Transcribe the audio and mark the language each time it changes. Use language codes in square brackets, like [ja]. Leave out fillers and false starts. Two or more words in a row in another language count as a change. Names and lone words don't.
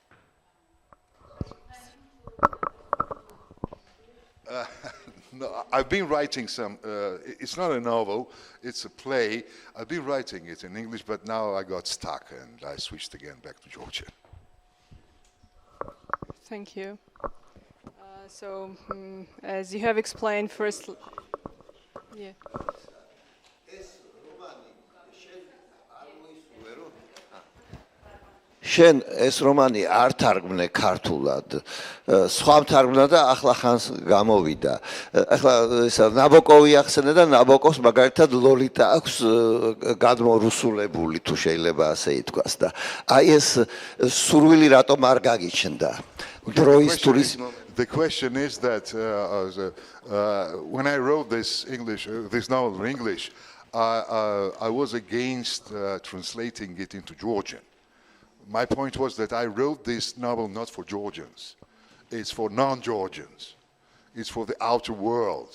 [en] No, I've been writing some, it's not a novel, it's a play. I've been writing it in English, but now I got stuck and I switched again back to Georgian. Thank you. As you have explained first, yeah. [ka] შენ ეს რომანი არ თარგმნე ქართულად, სხვა თარგმნა და ახლა ხანს გამოვიდა. ახლა ისა ნაბოკოვი ახსენე და ნაბოკოვს მაგალითად ლოლიტა აქვს გადმორუსულებული, თუ შეიძლება ასე ითქვას და აი ეს სურვილი რატომ არ გაგიჩნდა? დროის ტურიზმი. [en] The question is that when I wrote this novel in English, I was against translating it into Georgian. My point was that I wrote this novel not for Georgians. It's for non-Georgians. It's for the outer world.